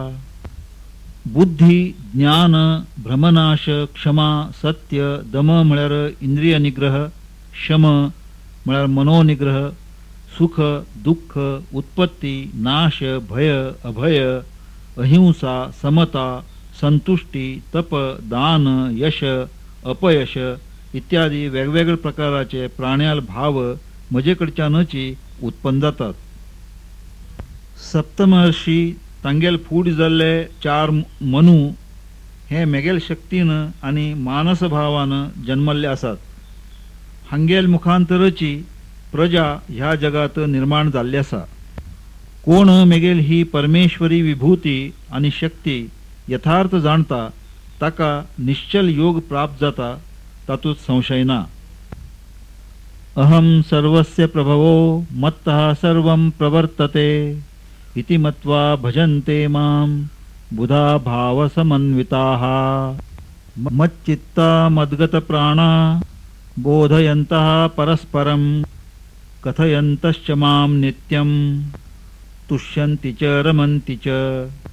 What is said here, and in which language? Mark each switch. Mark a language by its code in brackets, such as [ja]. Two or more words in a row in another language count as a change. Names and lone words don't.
[kok] बुद्धी, ज्ञान, भ्रमनाश, क्षमा, सत्य, दम म्हळ्यार इंद्रिय निग्रह, शम म्हळ्यार मनोनिग्रह, सुख, दुःख, उत्पत्ती, नाश, भय, अभय, अहिंसा, समता, संतुष्टी, तप, दान, यश, अपयश इत्यादी वेगवेगळ्या प्रकाराचे प्राण्याल भाव मजेकडच्यानची उत्पन्न जातात। सप्तमहर्षी तांगेल फूड जाल्ले चार मनू हे मेगेल शक्तीन आणि मानस भावान जन्मल्ले आसात। हांगेल मुखांतरची प्रजा ह्या जगात निर्माण जाल्ली आसा। कोण मेगेल ही परमेश्वरी विभूती आणि शक्ती यथार्थ जाणता ताका निश्चल योग प्राप्त जाता, तातूंत संशय ना। [sa] अहम सर्वस्य प्रभवो मत्तः सर्वं प्रवर्तते इति मत्वा भजन्ते मां बुधा भावसमन्विताः मच्चित्ता मद्गत प्राणा बोधयन्तः परस्परं कथयन्तश्च मां नित्यं तुष्यन्ति च रमन्ति च